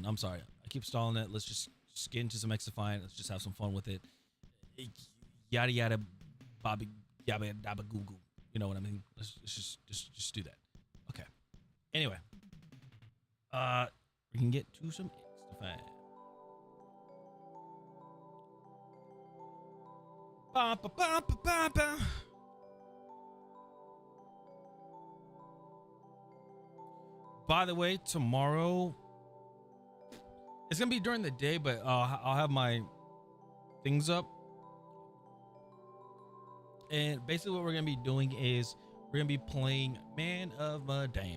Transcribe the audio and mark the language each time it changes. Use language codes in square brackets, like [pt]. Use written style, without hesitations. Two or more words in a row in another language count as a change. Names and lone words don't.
[en] I'm sorry. I keep stalling it. Let's just get into some Xdefiant. Let's just have some fun with it. Yada yada bobby yabba dabba goo goo. You know what I mean? Let's just do that. Okay. Anyway. We can get to some Xdefiant. Ba, ba, ba, ba, ba, ba. By the way, tomorrow it's gonna be during the day, but I'll have my things up. And basically, what we're gonna be doing is we're gonna be playing Man of Medan.